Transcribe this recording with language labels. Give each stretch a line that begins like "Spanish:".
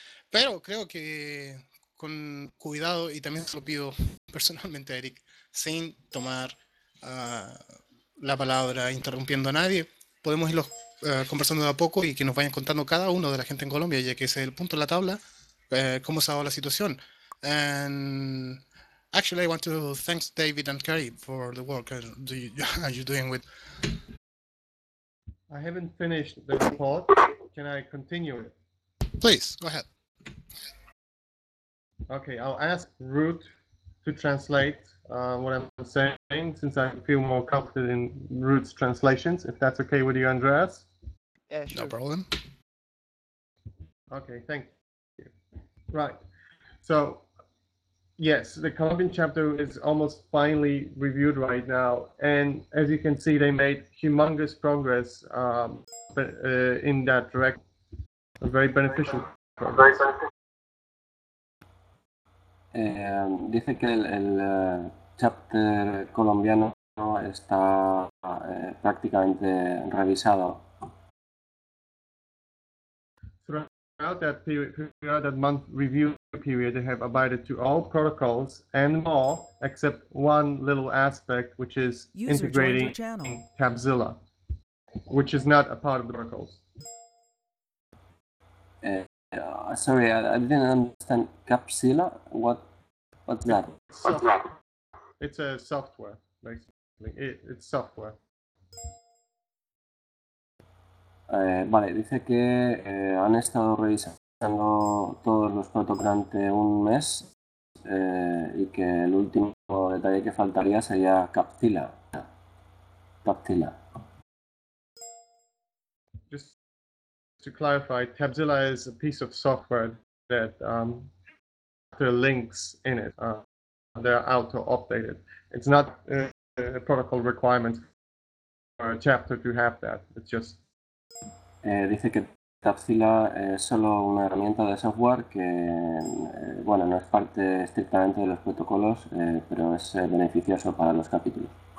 Spanish: Pero creo que con cuidado, y también se lo pido personalmente a Eric, sin tomar la palabra, interrumpiendo a nadie, podemos irlos conversando de a poco y que nos vayan contando cada uno de la gente en Colombia, ya que ese es el punto de la tabla, cómo se ha dado la situación.
English: And actually, I want to thank David and Kari for the work you're doing with. I haven't finished the report. Can I continue it? Please, go ahead. Okay, I'll ask Ruud to translate what I'm saying, since I feel more comfortable in Ruud's translations, if that's okay with you, Andreas. Yeah, sure. No problem. Okay, thank you. Right. So, yes, the Colombian chapter is almost finally reviewed right now. And as you can see, they made humongous progress in that direction. A very beneficial progress.
Spanish: Dice que el chapter colombiano está prácticamente revisado.
English: Throughout that period, that month review period, they have abided to all protocols and more, except one little aspect, which is user integrating Tabzilla, which is not a part of the protocols. Sorry, I didn't understand Tabzilla. What's that? It's a software, basically. It's software.
Spanish: Vale, dice que han estado revisando todos los protocolos durante un mes y que el último detalle que faltaría sería Tabzilla. Tabzilla.
English: Just to clarify, Tabzilla is a piece of software that the links in it they're auto-updated. It's not a protocol requirement for a chapter to have that. It's just
Spanish: dice que Tabzilla es solo una herramienta de software que, bueno, no es parte estrictamente de los protocolos, pero es beneficioso para los capítulos.